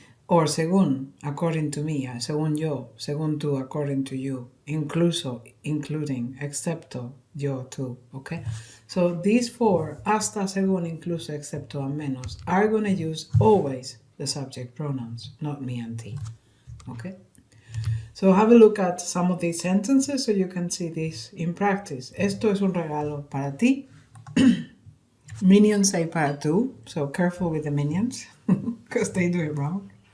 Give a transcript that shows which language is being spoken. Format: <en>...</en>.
<en>Or según, according to me,</en> <es>según yo, según tú,</es> <en>according to you, incluso, including, excepto, yo, tú, okay? So these four, hasta, según, incluso, excepto, and menos, are going to use always the subject pronouns, not me and ti, okay? So have a look at some of these sentences so you can see this in practice.</en> <es>Esto es un regalo para ti.</es> <en>Minions say</en> <es>para tú,</es> <en>so careful with the minions, because they do it wrong.</en>